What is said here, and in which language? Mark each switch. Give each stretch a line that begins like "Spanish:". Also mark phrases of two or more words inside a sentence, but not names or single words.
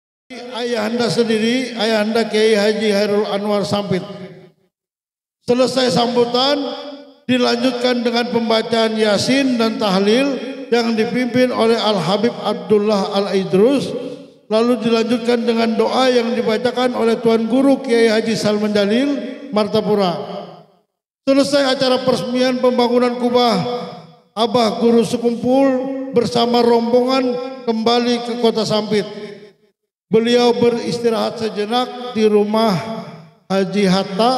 Indonesian: Ayahanda sendiri, Ayahanda Kiai Haji Hairul Anwar Sampit. Selesai sambutan, dilanjutkan dengan pembacaan Yasin dan tahlil yang dipimpin oleh Al-Habib Abdullah Al-Idrus. Lalu dilanjutkan dengan doa yang dibacakan oleh Tuan Guru Kiai Haji Salman Jalil Martapura. Selesai acara peresmian pembangunan kubah, Abah Guru sekumpul bersama rombongan kembali ke Kota Sampit. Beliau beristirahat sejenak di rumah Haji Hatta.